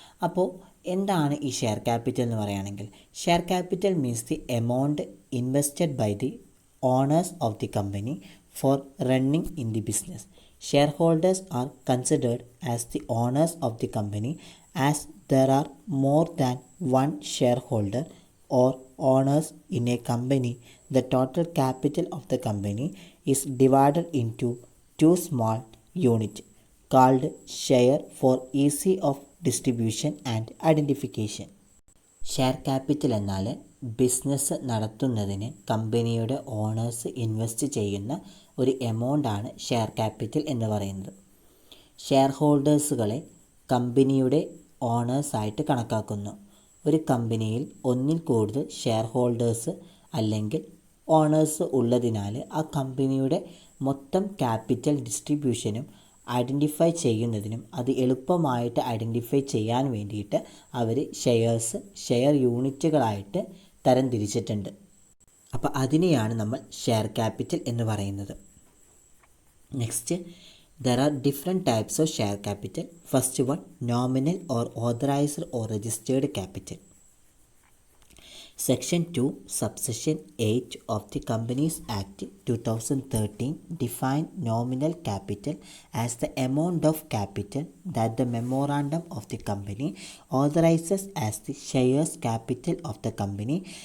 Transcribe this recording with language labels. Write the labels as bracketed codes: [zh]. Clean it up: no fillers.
[ml] അപ്പോൾ എന്താണ് ഈ ഷെയർ ക്യാപിറ്റൽ എന്ന് പറയുകയാണെങ്കിൽ, [en] Share capital means the amount invested by the owners of the company for running in the business. Shareholders are considered as the owners of the company as there are more than one shareholder or owners in a company. The total capital of the company is divided into two small units called share for ease of distribution and identification. [ml] Share capital എന്നാൽ business നടത്തുന്നതിന് കമ്പനിയുടെ owners invest ചെയ്യുന്ന ഒരു എമൗണ്ടാണ് share capital എന്ന് പറയുന്നത്. Share ഹോൾഡേഴ്സുകളെ കമ്പനിയുടെ ഓണേഴ്സായിട്ട് കണക്കാക്കുന്നു. ഒരു കമ്പനിയിൽ ഒന്നിൽ കൂടുതൽ ഷെയർ ഹോൾഡേഴ്സ് അല്ലെങ്കിൽ ഓണേഴ്സ് ഉള്ളതിനാൽ ആ കമ്പനിയുടെ മൊത്തം ക്യാപിറ്റൽ ഡിസ്ട്രിബ്യൂഷനും ഐഡൻറ്റിഫൈ ചെയ്യുന്നതിനും അത് എളുപ്പമായിട്ട് ഐഡൻറ്റിഫൈ ചെയ്യാൻ വേണ്ടിയിട്ട് അവർ ഷെയർ യൂണിറ്റുകളായിട്ട് തരംതിരിച്ചിട്ടുണ്ട്. അപ്പോൾ അതിനെയാണ് നമ്മൾ ഷെയർ ക്യാപിറ്റൽ എന്ന് പറയുന്നത്. [en] Next, there are different types of share capital. First one, nominal or authorized or registered capital. Section 2, subsection 8 of the Companies Act 2013 define nominal capital as the amount of capital that the memorandum of the company authorizes as the shares capital of the company.